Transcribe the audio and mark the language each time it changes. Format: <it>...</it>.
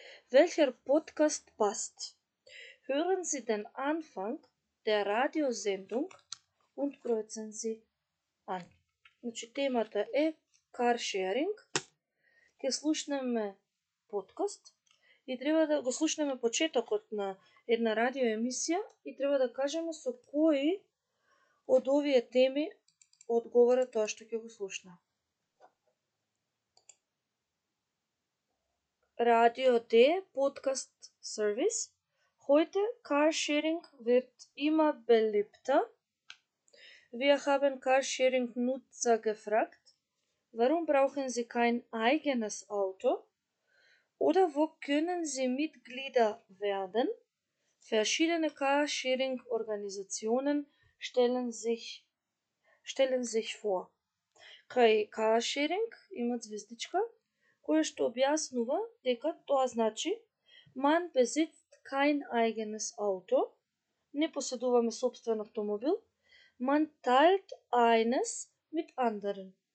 <de>Welcher Podcast passt? Hören Sie den Anfang der Radiosendung und kreuzen Sie an.</de> <mk>Значи темата е Carsharing. Ќе слушнеме подкаст и треба да го слушнеме почетокот на една радиоемисија и треба да кажеме со кои од овие теми одговара тоа што ќе го слушнеме.</mk> <de>Radio D Podcast Service. Heute Carsharing wird immer beliebter. Wir haben Carsharing-Nutzer gefragt, Warum brauchen Sie kein eigenes Auto? Oder wo können Sie Mitglieder werden? Verschiedene Carsharing-Organisationen stellen sich vor.</de> <mk>Кај carsharing има звездичка која што објаснува дека тоа значи</mk> <de>man besitzt kein eigenes Auto,</de> <mk>не поседуваме собствен автомобил,</mk> <de>man teilt eines mit anderen.</de>